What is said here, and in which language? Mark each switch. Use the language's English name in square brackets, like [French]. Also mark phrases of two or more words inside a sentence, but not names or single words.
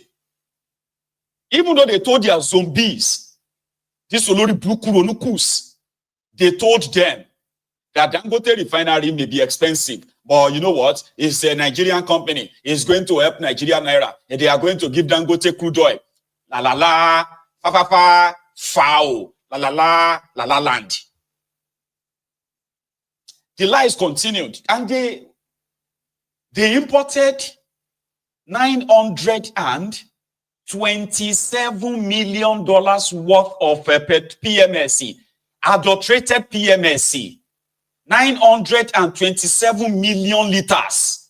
[English] Even though they told their zombies, this Olori Ronukus, they told them that Dangote Refinery may be expensive, but you know what? It's a Nigerian company. It's going to help Nigerian naira. And they are going to give Dangote crude oil. La la la, fa fa fa, foul. La la la, la la land. The lies continued, and they imported $927 million worth of PMS, adulterated PMS, 927 million liters.